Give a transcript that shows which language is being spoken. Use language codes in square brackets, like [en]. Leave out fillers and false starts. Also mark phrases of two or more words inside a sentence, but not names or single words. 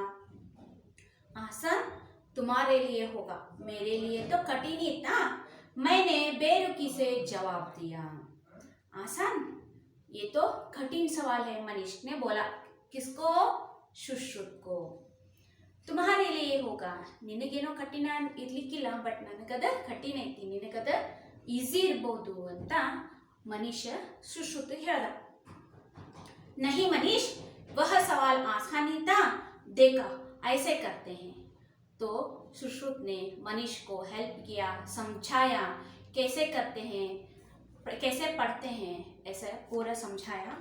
[hi] आसान तुम्हारे लिए होगा, मेरे लिए तो कठिन ही था। मैंने बेरुखी से जवाब दिया। आसान? ये तो कठिन सवाल है, मनीष ने बोला। किसको? सुश्रुत को। तुम्हारे लिए होगा। [kn] ನಿನಗೇನೋ ಕಠಿಣ ಇರ್ಲಿಕ್ಕಿಲ್ಲ, ಬಟ್ ನನಗದ ಕಠಿಣ ಐತಿ, ನಿನಗದ ಈಸಿ ಇರಬಹುದು ಅಂತ ಮನೀಶ್ ಸುಶ್ರುತ್ ಹೇಳ್ದ. [hi] नहीं मनीष, वह सवाल आसान ही था, देखा ऐसे करते हैं। तो सुश्रुत ने मनीष को हेल्प किया, समझाया कैसे करते हैं, कैसे पढ़ते हैं, ऐसा पूरा समझाया।